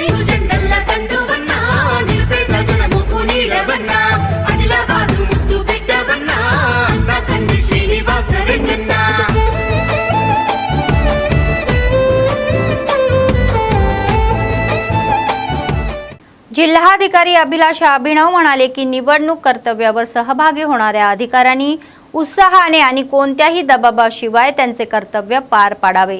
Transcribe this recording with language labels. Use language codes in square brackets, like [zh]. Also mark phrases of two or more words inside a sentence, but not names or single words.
[te] జెండల్ల దండువన్నా నిరుపేద జనముకు నీడవన్నా ఆదిలాబాదు ముద్దు బిడ్డవన్నా అన్న కంది శ్రీనివాస రెడ్డన్నా [mr] जिल्हाधिकारी अभिलाषा अभिनव म्हणाले की निवडणूक कर्तव्यावर सहभागी होणाऱ्या अधिकाऱ्यांनी उत्साहाने आणि कोणत्याही दबावाशिवाय त्यांचे कर्तव्य पार पाडावे।